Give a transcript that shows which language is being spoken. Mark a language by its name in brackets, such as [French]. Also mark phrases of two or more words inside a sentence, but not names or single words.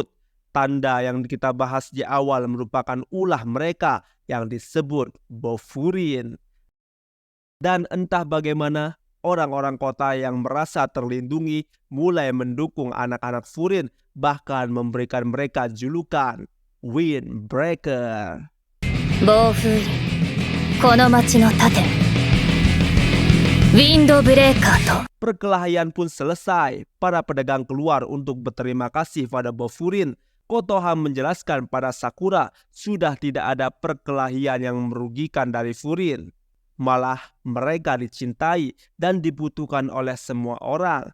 [Indonesian] Tanda yang kita bahas di awal merupakan ulah mereka yang disebut Bofurin. Dan entah bagaimana orang-orang kota yang merasa terlindungi mulai mendukung anak-anak Furin, bahkan memberikan mereka julukan Windbreaker. Bofurin, [Japanese] この町の盾。ィンドブレーカーと [Indonesian] Perkelahian pun selesai. Para pedagang keluar untuk berterima kasih pada Bofurin. Kotoha menjelaskan pada Sakura sudah tidak ada perkelahian yang merugikan dari Furin. Malah mereka dicintai dan dibutuhkan oleh semua orang.